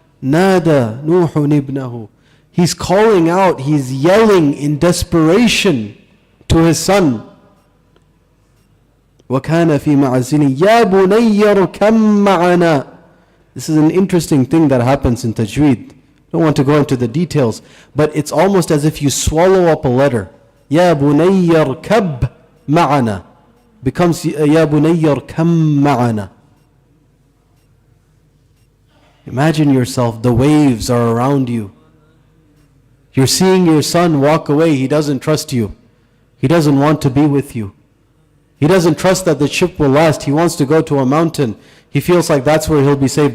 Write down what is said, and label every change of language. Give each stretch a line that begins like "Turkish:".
Arabic: Nada Nuhun ibnahu.
English: He's calling out, he's yelling in desperation to his son.
Arabic: وَكَانَ فِي مَعَزِلٍ يَا بُنَيَّ ارْكَبْ مَعَنَا.
English: This is an interesting thing that happens in tajweed. I don't want to go into the details, but it's almost as if you swallow up a letter.
Arabic: يَا بُنَيَّ ارْكَبْ مَعَنَا
English: becomes
Arabic: يَا بُنَيَّ ارْكَبْ مَعَنَا.
English: Imagine yourself, the waves are around you. You're seeing your son walk away. He doesn't trust you. He doesn't want to be with you. He doesn't trust that the ship will last. He wants to go to a mountain. He feels like that's where he'll be saved.